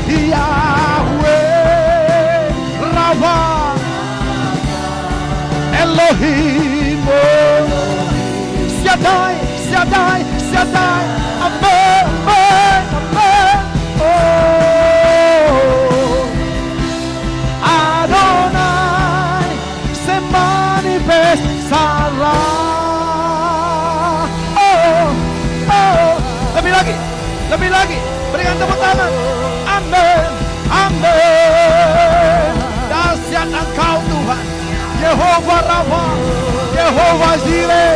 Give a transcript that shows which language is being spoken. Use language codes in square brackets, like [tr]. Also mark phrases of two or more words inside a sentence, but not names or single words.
[es] Yahweh, Rafa, Elohim, oh, Shaddai, Shaddai, Shaddai, amen, amen, amen, oh, Adonai, se manifestará. [id] Lebih lagi, berikan tepuk tangan. Amin, amin. Dahsyat Engkau Tuhan, Yehovah Rafa, Yehovah Jireh.